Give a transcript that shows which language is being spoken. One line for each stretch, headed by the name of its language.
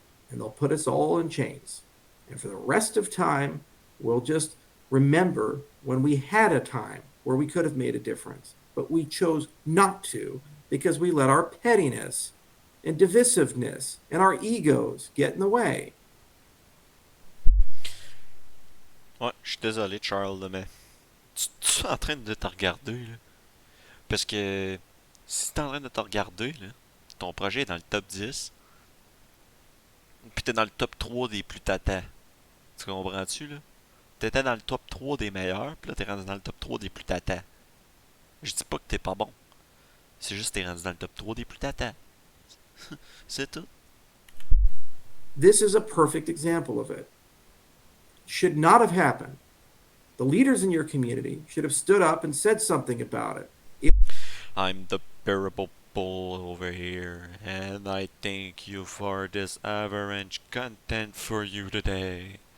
English: And they'll put us all in chains. And for the rest of time, we'll just remember when we had a time where we could have made a difference, but we chose not to because we let our pettiness and divisiveness and our egos get in the way.
French: Ouais, je suis désolé, Charles, mais tu es en train de te regarder, là. Parce que si t'es en train de te regarder, là, ton projet est dans le top 10, puis t'es dans le top 3 des plus tatans. Tu comprends-tu, là? T'étais dans le top 3 des meilleurs, puis là t'es rendu dans le top 3 des plus tatans. Je dis pas que t'es pas bon. C'est juste que t'es rendu dans le top 3 des plus tatans. C'est tout.
English: This is a perfect example of it. Should not have happened. The leaders in your community should have stood up and said something about it. I'm the bearable bull over here, and I thank you for this average content for you today.